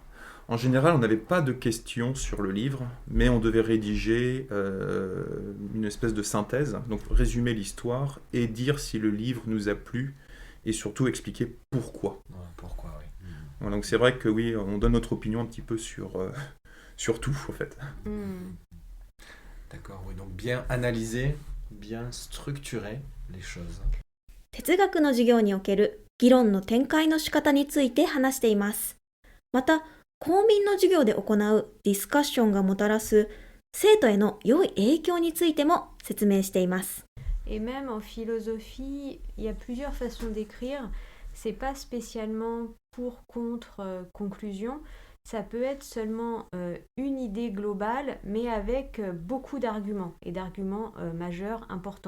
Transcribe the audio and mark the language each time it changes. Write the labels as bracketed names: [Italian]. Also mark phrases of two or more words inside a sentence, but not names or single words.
[French] En général, on n'avait pas de questions sur le livre, mais on devait rédiger une espèce de synthèse, donc résumer l'histoire et dire si le livre nous a plu et surtout expliquer pourquoi. Ouais, pourquoi, oui. Voilà, donc c'est vrai que oui, on donne notre opinion un petit peu sur tout, en fait. D'accord, oui, donc bien analyser, bien structurer les choses. [Japanese] 哲学の授業における議論の展開の仕方について話しています。また、公民の授業で行うディスカッションがもたらす生徒への良い影響についても説明しています。 [French] Et même en philosophie, il y a plusieurs façons d'écrire. C'est pas spécialement pour, contre, conclusion. Ça peut être seulement une idée globale, mais avec beaucoup d'arguments, et d'arguments majeurs importants.